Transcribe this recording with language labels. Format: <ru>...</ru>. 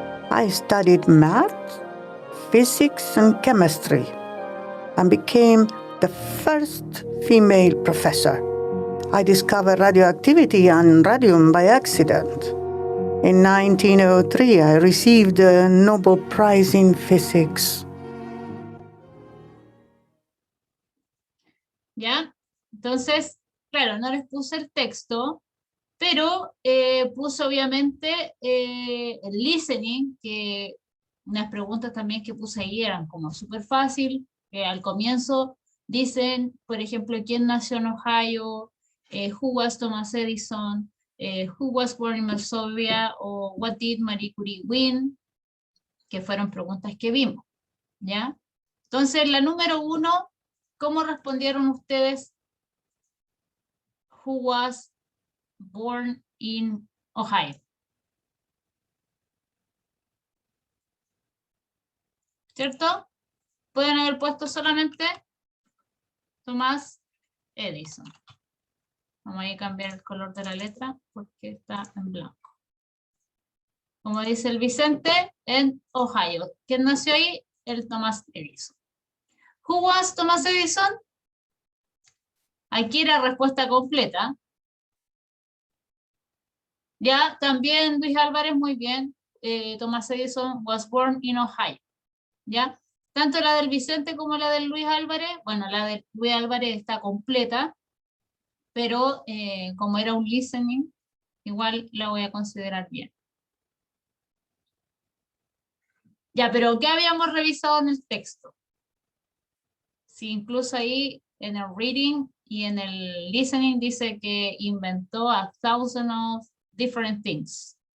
<en>I studied math, physics, and chemistry, and became the first female professor. I discovered radioactivity and radium by accident. In 1903, I received the Nobel Prize in Physics.</en> <es>¿Ya? Entonces, claro, no les puse el texto, pero puse obviamente el listening, que unas preguntas también que puse ahí eran como súper fácil. Al comienzo dicen, por ejemplo, ¿quién nació en Ohio?</es> <en>Who was Thomas Edison? Who was born in Varsovia? O what did Marie Curie win?</en> <es>Que fueron preguntas que vimos, ¿ya? Entonces, la número 1, ¿cómo respondieron ustedes?</es> <en>Who was born in Ohio?</en> <es>¿Cierto? Pueden haber puesto solamente Thomas Edison. Vamos a cambiar el color de la letra porque está en blanco. Como dice el Vicente, en Ohio. ¿Quién nació ahí?</es> <en>El Thomas Edison. Who was Thomas Edison?</en> <es>Aquí la respuesta completa. Ya, también Luis Álvarez, muy bien.</es> <en>Thomas Edison was born in Ohio.</en> <es>¿Ya? Tanto la del Vicente como la del Luis Álvarez, bueno, la del Luis Álvarez está completa, pero como era un listening, igual la voy a considerar bien. Ya, pero ¿qué habíamos revisado en el texto? Sí, incluso ahí en el reading y en el listening dice que inventó 1,000</es> <en>of different things.</en>